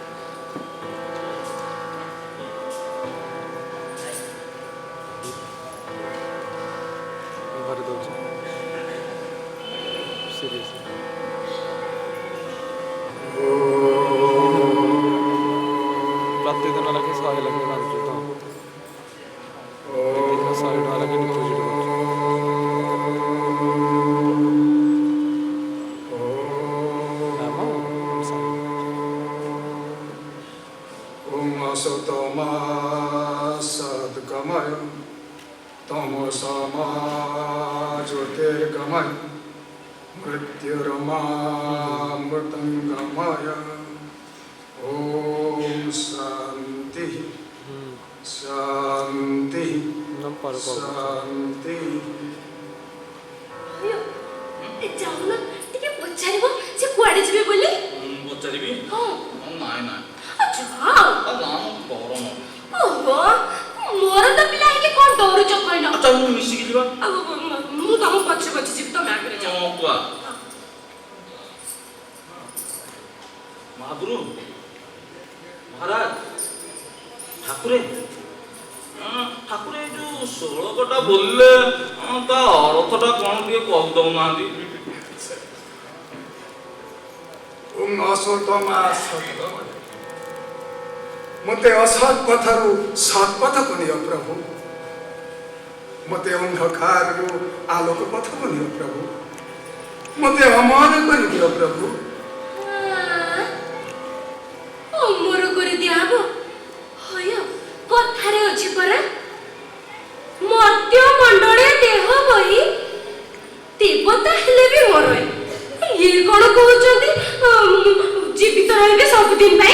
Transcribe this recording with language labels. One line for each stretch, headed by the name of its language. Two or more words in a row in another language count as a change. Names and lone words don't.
Odia: ଘରେ ଦେଉଛି ସିରିୟସ୍ ପ୍ରତିଦିନ ଲେଖେ 100 ଲେଖେ ବାନ୍ଧୁଛୁ ତ ପ୍ରତିଦିନ 100 ଟଙ୍କା ଲେଖେ ଡିପୋଜିଟ୍ କରୁଛୁ
Sanskrit: असतमा सद्गमय तमसमा ज्योतिर्गमय मृत्युर्मामृतङ्गमय ॐ शान्तिः शान्तिः शान्तिः
Odia: ଯାଉନ ଟିକେ ପଚାରିବ ସେ କୁଆଡେ ଯିବେ ବୋଲି ପଚାରିବି ହଁ ନାଇଁ ଯାଅ ଗରମ ଓହୋ ମୋର ତ ପିଲା ହେଇକି କଣ ଡରୁଛ କହିଲ ଚାଲ ମିଶିକି ଯିବା ମୁଁ ତମ ପଛରେ ପଛେ ଯିବି ତମେ ଆଗରେ ଯାଅ କୁଆ ମହାପୁରୁ ମହାରାଜ ଠାକୁରେ ଠାକୁରେ ଏଇ ଯୋଉ ଷୋଳକଟା ବୋଲିଲେ ତା ଅର୍ଥଟା କଣ ଟିକେ କହିଦଉନାହାନ୍ତି
Sanskrit: असतमा सद्गमय
Odia: ମତେ ଅସତ ପଥରୁ ସତ ପଥକୁ ନିଅ ପ୍ରଭୁ ମତେ ଅନ୍ଧକାରୁ ଆଲୋକ ପଥକୁ ନିଅ ପ୍ରଭୁ ମତେ ଅମର କରିଦିଅ ପ୍ରଭୁ ଅମର କରି ଦିଆହବ ହୟ କଥାରେ ଅଛି ପରା ମର୍ତ୍ତ୍ୟ ମଣ୍ଡଳେ ଦେହ ବହି ଦେବତା ହେଲେ ବି ମରଏ ଇଏ କଣ କହୁଛନ୍ତି ଜୀବିତ ରହିବେ ସବୁଦିନ ପାଇଁ